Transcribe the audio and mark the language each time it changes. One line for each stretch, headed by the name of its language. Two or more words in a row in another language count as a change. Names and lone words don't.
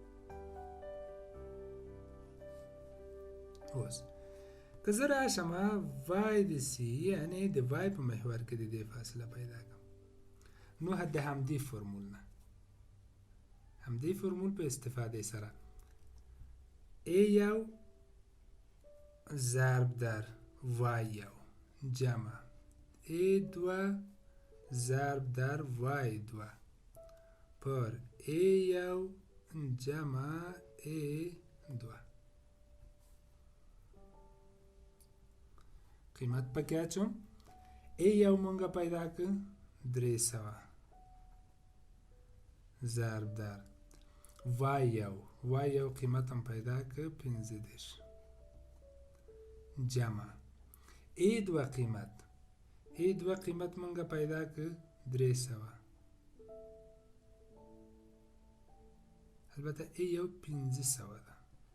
Pashto: اوس که زه راشم وای د سی یعنی د وای په محور کې د دې فاصله پیدا کړم نو د همدې فرمول نه همدې فرمول په استفاده سره A1
Persian: ضرب در
Pashto: Y1 جمع A2
Persian: ضرب در
Pashto: Y2 پر A1 جمع A2 قیمت پکې اچوم A1 مونږه پیدا کړ 300
Persian: ضرب در
Pashto: Y1 قیمت هم پیدا کړ 15 جمع A2 قیمت مونږه پیدا کړ 300 البته A1 500 ده